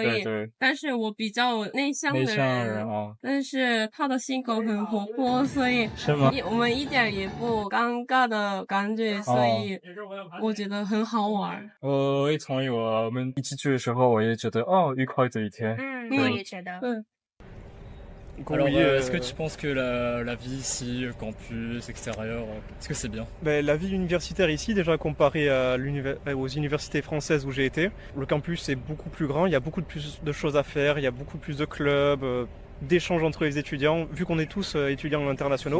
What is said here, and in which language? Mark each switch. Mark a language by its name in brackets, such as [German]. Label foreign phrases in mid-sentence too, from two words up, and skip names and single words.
[Chinese] 但是我比较内向的人但是他的性格很活泼，所以我们一点也不尴尬的感觉，所以我觉得很好玩。我也同意，我们一起去的时候，我也觉得愉快的一天。我也觉得。 [French] Alors, est-ce que tu penses que la vie ici, le campus, extérieur, est-ce que c'est bien? La vie universitaire ici, déjà comparée aux universités françaises où j'ai été, le campus est beaucoup plus grand, il y a beaucoup plus de choses à faire, il y a beaucoup plus de clubs, d'échanges entre les étudiants, vu qu'on est tous étudiants internationaux.